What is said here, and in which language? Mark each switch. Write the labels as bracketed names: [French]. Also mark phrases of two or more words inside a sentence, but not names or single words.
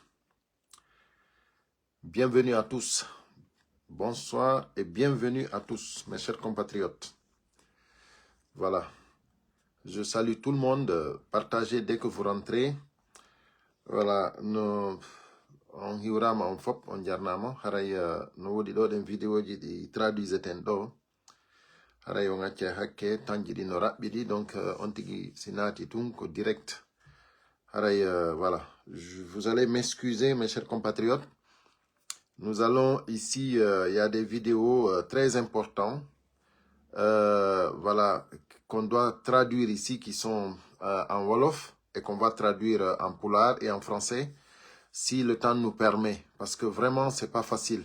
[French] Bienvenue à tous. Bonsoir et bienvenue à tous, mes chers compatriotes. Voilà. Je salue tout le monde. Partagez dès que vous rentrez. Voilà. [Fula] On hiwrama on fop on jarnama haray no wodi do den vidéo ji di traduiseten do haray on acce hakke tanji di no rabbidi donc on tigi sinati tun ko direct haray voilà. [French] Vous allez m'excuser mes chers compatriotes. Nous allons ici, il y a des vidéos très importantes, voilà, qu'on doit traduire ici, qui sont en Wolof et qu'on va traduire en Pulaar et en français, si le temps nous permet, parce que vraiment, c'est pas facile.